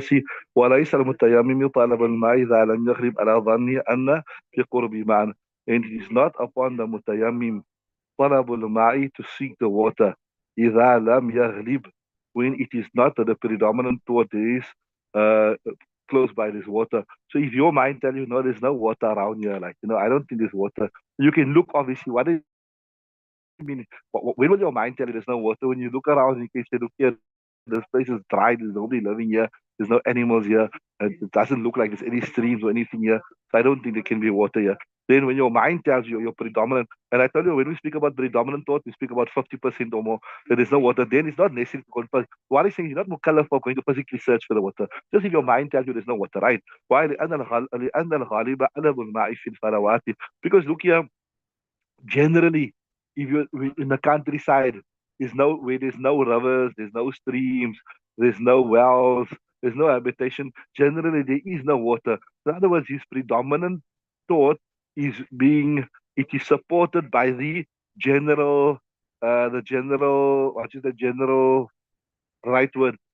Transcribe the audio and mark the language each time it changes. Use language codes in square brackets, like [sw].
[en] See, [ar] وليس المتيمم يطالب الماء إذا لم يغلب على ظنه أن في قرب معنى. [en] And it is not upon the mutayammim [ar] طلب الماء [en] to seek the water [ar] إذا لم يغلب [en] when it is not the predominant thought is uh, close by this water. So if your mind tell you no, there's no water around here, like I don't think there's water. You can look obviously. What is mean, when will your mind tell you there's no water? When you look around, you can say, look here, this place is dry, there's nobody living here, there's no animals here, it doesn't look like there's any streams or anything here, so I don't think there can be water here. Then when your mind tells you you're predominant, and I tell you, when we speak about predominant thought, we speak about 50% or more, that there's no water, then it's not necessary to confirm. What is saying, you're not mukallaf for going to physically search for the water. Just if your mind tells you there's no water, right? Why? [ar] لأن الغالب عدم الماء في الفلوات. [en] Because look here, generally, if you're in the countryside, there's no rivers, there's no streams, there's no wells, there's no habitation. Generally, there is no water. In other words, his predominant thought is it is supported by the general, what is the general right word?